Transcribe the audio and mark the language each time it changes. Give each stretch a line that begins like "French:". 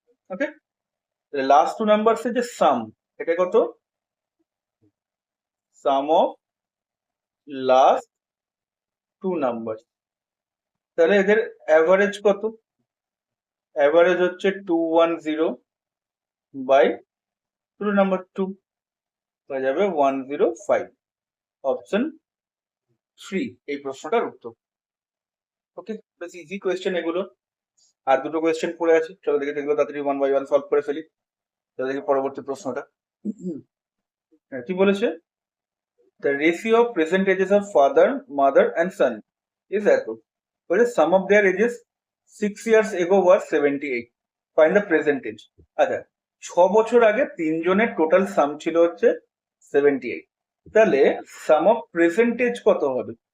Bangla: ওকে, last two numbers এর যে সাম, এটা কত, সাম অফ লাস্ট টু নাম্বার, তাহলে এদের অ্যাভারেজ কত, অ্যাভারেজ হচ্ছে 210 বাই টু নাম্বার 2 হয়ে যাবে 105, অপশন 3 এই প্রশ্নটার উত্তর। ওকে, বেশ ইজি কোয়েশ্চেন এগুলো। আর দুটো কোয়েশ্চেন পড়ে আছে, চলো দেখে দেখবো তাড়াতাড়ি 1 বাই 1 সলভ করে ফেলি। চলো দেখি পরবর্তী প্রশ্নটা কি বলেছে।
English: The ratio of present ages of father, mother and son is equal. But the sum of their ages 6 years ago was 78. Find the present age.
Bangla: আচ্ছা, 6 বছর আগে তিনজনের টোটাল সাম ছিল হচ্ছে 78, তাহলে সাম অফ প্রেজেন্ট এজ কত হবে?